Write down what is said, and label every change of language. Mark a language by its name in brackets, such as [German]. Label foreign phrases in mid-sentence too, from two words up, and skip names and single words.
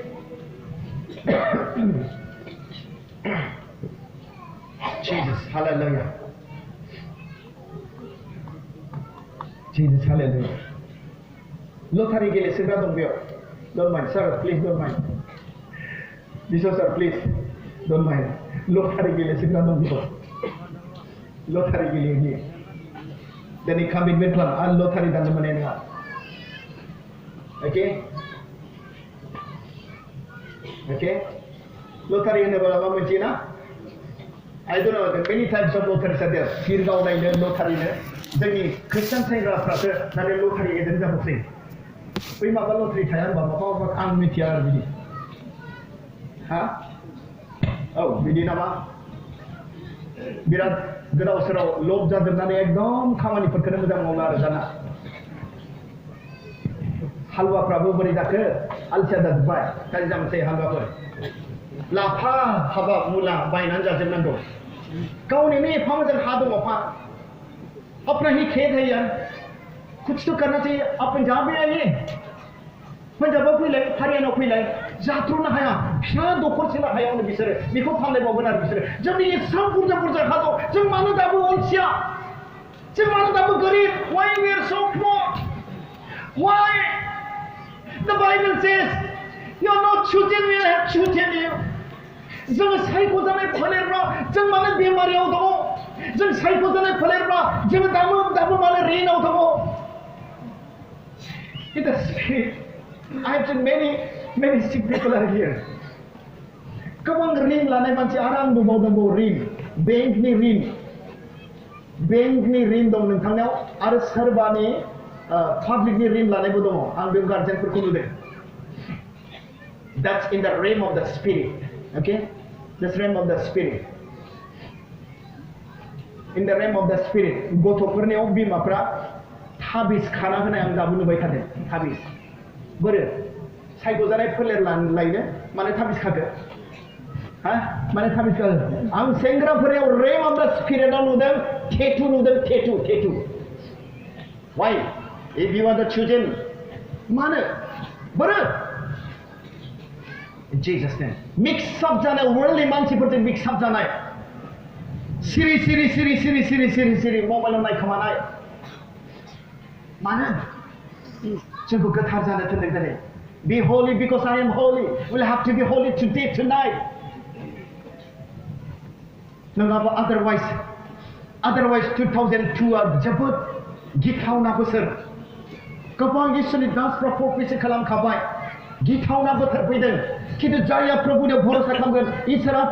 [Bodo] Jesus hallelujah Jesus hallelujah Lottery गेलेसोग्रा दं बेयाव [English] don't mind sir please don't mind [Bodo] Bishop sir please don't mind lottery गेलेसोग्रा दं बेयाव lottery गेलेयो दिनै कमिटमेन्ट खालाम आं lottery दाननो मोननाय नङा okay lottery होनोबा मा मोनथियो ना [English] I don't know many types of lotteries are there [Bodo] फिर गावनायनो lotteryनो जोंनि खृष्टान सेंग्राफ्रासो दानि lottery एजेन्ट जाबावसै बै माबा लटारि थाया होनबा माबा आं मिथिया आरो बिदि हा औ बिदि नामा बिराद गोदाव सोराव लब जाजोबनानै एकदम खामानिफोरखौनो मोजां मावला आरो दाना हालुवाफ्राबो बोरै जाखो आलसिया जाजोब्बाय गाज्रि जामोनसै हालुवाफोर लाफा हाबाब मुला बायनानै जाजोबनांगौ गावनि एफा मोजां हा दङ [Hindi] अपना ही खेत है यार कुछ तो करना चाहिए आप पंजाब में आइए [Bodo] पंजाबाव फैलाय हारियानाव फैलाय जाथ्र'नो हाया फिसा दखरसेल' हायावनो बिसोरो बेखौ फानलायबावगोन आरो बिसोरो जोंनि एसां बुरजा हा दं जों मानो दाबो अलसिया जों मानो दाबो गोरिब [English] why we are so poor why the Bible says you are not chosen we have chosen you [Bodo] जों सायख'जानाय फोलेरब्ला जों मानो बेमारियाव दङ जों सायख'जानाय फोलेरब्ला जों दाबो मानो ऋणाव दङ [English] in the spirit I have seen many sick people are here [Bodo] गोबां ऋण लानाय मानसि आरो आं नुबावदोंबाव ऋण बेंकनि ऋण दं नोंथांनाव आरो सोरबानि पाब्लिकनि ऋण लानायबो दङ आं बे गार्जेनफोरखौ नुदों [English] that's in the realm of the spirit [Bodo] okay this realm of the spirit [English] in the realm of the spirit [Bodo] गथ'फोरनियाव बिमाफ्रा थाबिस खाना होनाय आं दाबो नुबाय थादों थाबिस बोरो सायख'जानाय फोलेर लायनो माने थाबिस खाखो हा माने थाबिस खाखो आं सेंग्राफोरनियाव [English] realm of the spirit [Bodo] आव नुदों टेटु नुदों टेटु [English] why if you are the chosen [Bodo] मानो बोरो [English] in Jesus name mix up [Bodo] जानाय worldly मानसिफोरजों [English] mix up [Bodo] जानाय सिरि मबाइलाव नायखोमानाय मानो जोंखौ गोथार जानो थिनदों दिनै [English] be holy because I am holy we'll have to be holy today tonight [Bodo] नङाबा otherwise 2002 आ जोबोद गिथावना बोसोर गोबां इसोरनि दासफ्रा प्रफेसि खालामखाबाय गिथावना बोथोर फैदों खिन्थु जायहा प्रभुनियाव भरोसा खालामगोन इसोर आफा